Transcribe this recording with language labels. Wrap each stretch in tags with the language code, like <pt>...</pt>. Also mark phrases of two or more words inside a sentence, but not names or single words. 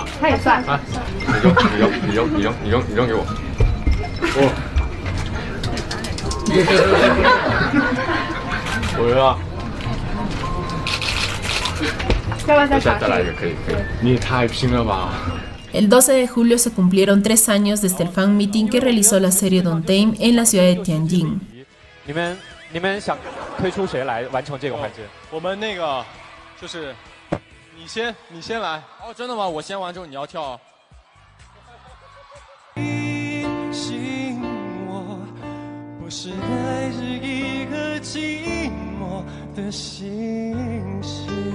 <zh>他也算。哎，你扔给我。我。我扔啊。要不要再来一个？可以。你也太拼了吧！</zh> <es>El 12 de julio se cumplieron 3 años desde el fan meeting que realizó la serie Don't Tame en la ciudad de Tianjin.</es> <zh>你们想推出谁来完成这个环节？我们那个就是你先来。哦，真的吗？我先完之后你要跳。醒我，不是爱，是一颗寂寞的星星。</zh>